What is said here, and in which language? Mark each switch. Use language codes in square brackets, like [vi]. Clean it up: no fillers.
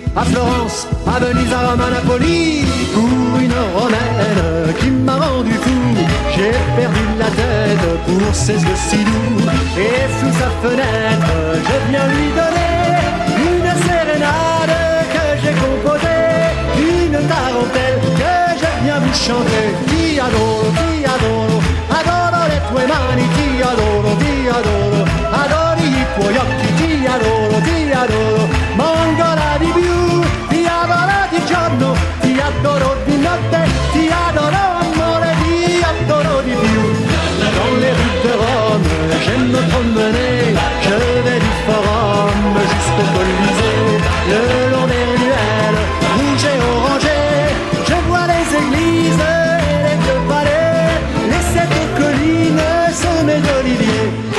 [fr] À Florence, à Venise, à Rome, à Napoli, pour une romaine qui m'a rendu fou. J'ai perdu la tête pour ses yeux si doux. Et sous sa fenêtre, je viens lui donner une sérénade que j'ai composée, une tarentelle que je viens vous chanter. [it] Ti adoro, adoro le tue mani. Ti adoro, adoro i tuoi occhi. Ti adoro, mongola di più. Ti adoro di giorno, ti adoro di notte. Ti adoro amore, ti adoro di più. [fr] Dans les rues de Rome, j'aime me promener. Je vais du Forum jusqu'au Colisée. Le long des ruelles rouges et orangées, je vois les églises et les vieux palais. Les sept collines semées d'oliviers.